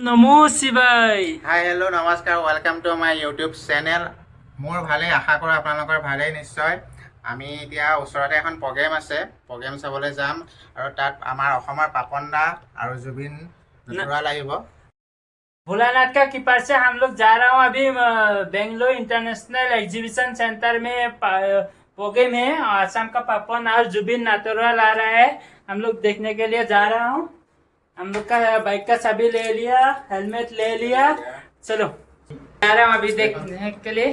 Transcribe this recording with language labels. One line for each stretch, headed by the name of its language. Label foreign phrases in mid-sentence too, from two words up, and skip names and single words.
Assamese: নমো শিৱাই।
English: hi hello'
Assamese: নমস্কাৰ,
English: welcome to my YouTube channel.
Assamese: মোৰ ভালেই, আশা কৰোঁ আপোনালোকৰ ভালেই নিশ্চয়। আমি এতিয়া ওচৰতে এখন প্ৰগ্ৰেম আছে, প্ৰগ্ৰেম চাবলৈ যাম আৰু তাত আমাৰ অসমৰ পাপন দা আৰু জুবিন নেটুৰাল আহিব।
Hindi: भोलानाथ का कृपा से हम लोग जा रहा हूँ अभी बेंगलोर इंटरनेशनल एग्जीबिशन सेंटर में प्रोग्राम है। आसाम का पापन और जुबिन नातोरवाल आ रहा है, हम लोग देखने के लिए जा रहा हूँ। हम लोग का बाइक का चाबी ले लिया, हेलमेट ले लिया, चलो जा रहा हूँ अभी देखने के लिए।